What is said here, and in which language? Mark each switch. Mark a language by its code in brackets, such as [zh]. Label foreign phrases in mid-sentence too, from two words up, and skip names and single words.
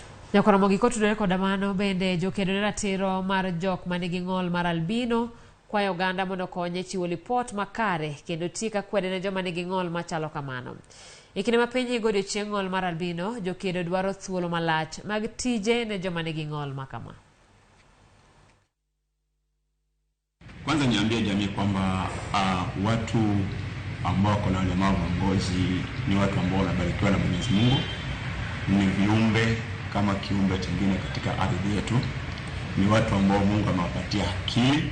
[luo] Nyakoromogi kotudore koda mano bende jokedo ne ratiro mar jok manigi ng'ol mar albino kwayo oganda mondo konye chiwo lipot makare kendo tika kwede ne joma nigi ng'ol machalo kamano. E kinde ma piny igo odiochieng' ng'ol mar albino, jokedo dwaro thuolo malach mag tije ne joma nigi ng'ol makama. [sw] Kwanza niambie jamii kwamba watu ambao kuna ulemavu wa ngozi ni watu ambao wanabarikiwa na Mwenyezi Mungu. Ni viumbe kama kiumbe kingine katika ardhi yetu. Ni watu ambao Mungu amewapatia akili.